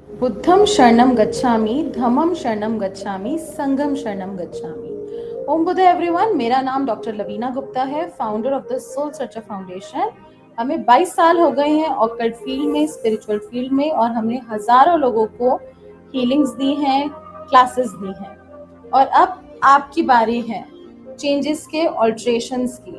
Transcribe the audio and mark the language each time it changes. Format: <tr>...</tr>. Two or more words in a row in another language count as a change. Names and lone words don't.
<pi>बुद्धं शरणं गच्छामि, धम्मं शरणं गच्छामि, संघं शरणं गच्छामि।</pi> <hi>ओम बुद्ध एवरीवन, मेरा नाम डॉक्टर लवीना गुप्ता है,</hi> <en>founder of the Soul Searcher Foundation.</en> <hi>हमें 22 साल हो गए हैं</hi> <en>occult field</en> <hi>में,</hi> <en>spiritual field</en> <hi>में, और हमने हजारों लोगों को हीलिंग्स दी हैं, क्लासेस दी हैं। और अब आपकी बारी है चेंजेस के, ऑल्ट्रेशंस की।</hi>